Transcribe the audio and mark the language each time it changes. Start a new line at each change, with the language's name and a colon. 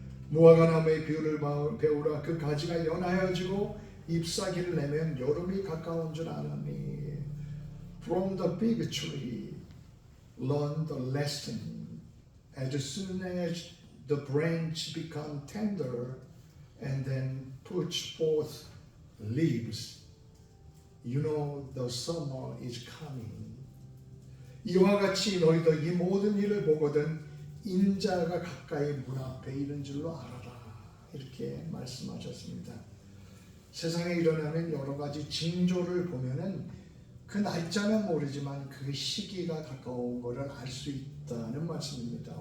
Korean: 무화과 나무의 비유를 배우라. 그 가지가 연하여지고 잎사귀를 내면 여름이 가까운 줄 아느니.
English: From the big tree, learn the lesson. As soon as the branch become tender and then puts forth leaves, you know the summer is coming.
Korean: 이와 같이 너희도 이 모든 일을 보거든 인자가 가까이 문 앞에 있는 줄로 알아라. 이렇게 말씀하셨습니다. 세상에 일어나는 여러 가지 징조를 보면은 그 날짜는 모르지만 그 시기가 가까운 것을 알 수 있다는 말씀입니다.